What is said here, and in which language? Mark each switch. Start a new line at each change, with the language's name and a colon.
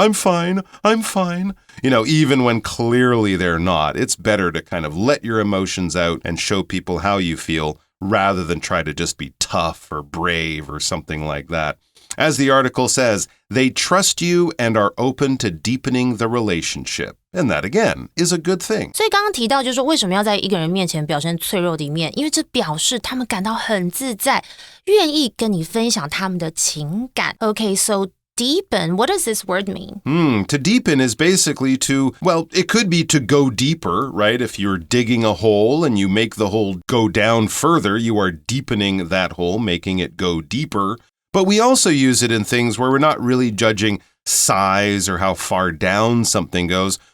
English: I'm fine. Even when clearly they're not. It's better to kind of let your emotions out and show people how you feel rather than try to just be tough or brave or something like that. As the article says, they trust you and are open to deepening the relationship. And that, again, is a good thing.
Chinese: 所以刚刚提到就是为什么要在一个人面前表现脆弱的一面，因为这表示他们感到很自在，愿意跟你分享他们的情感。
English: Okay, so deepen, what does this word mean? To deepen is basically it could be to go deeper, right? If you're digging a hole and you make the hole go down further, you are deepening that hole, making it go deeper. But we also use it in things where we're not really judging size or how far down something goes.